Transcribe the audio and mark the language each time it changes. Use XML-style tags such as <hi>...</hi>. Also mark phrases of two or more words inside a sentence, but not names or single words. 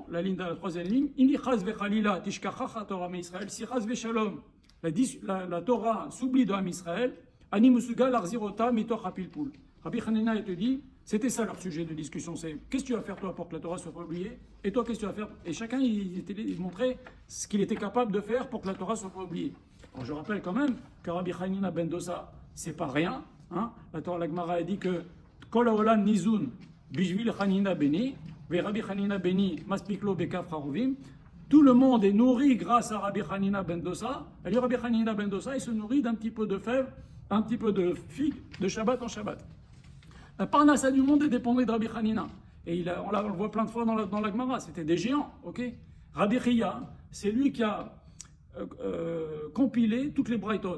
<fr>La ligne de la troisième ligne. Si la Torah s'oublie de</fr> <he>עם ישראל,</he> <fr>Rabbi Hanina il te dit, c'était ça leur sujet de discussion. C'est qu'est-ce que tu vas faire toi pour que la Torah soit pas oubliée? Et toi qu'est-ce que tu vas faire? Et chacun il montrait ce qu'il était capable de faire pour que la Torah soit pas oubliée. Alors, je rappelle quand même que Rabbi Hanina ben Dosa, c'est pas rien. La Torah, la Gemara a dit que</fr> <he>כל העולם ניזון בשביל חנינא בני. רבי חנינא בני, מספיק לו בקב חרובים,</he> <fr>tout le monde est nourri grâce à Rabbi Hanina Ben Dosa. Et Rabbi Hanina Ben Dosa, il se nourrit d'un petit peu de fèves, un petit peu de figues, de Shabbat en Shabbat. La parnassa du monde est dépendée de Rabbi Hanina. Et on le voit plein de fois dans la Gemara, c'était des géants, ok? Rabbi Chia, c'est lui qui a compilé toutes les braïtot.</fr>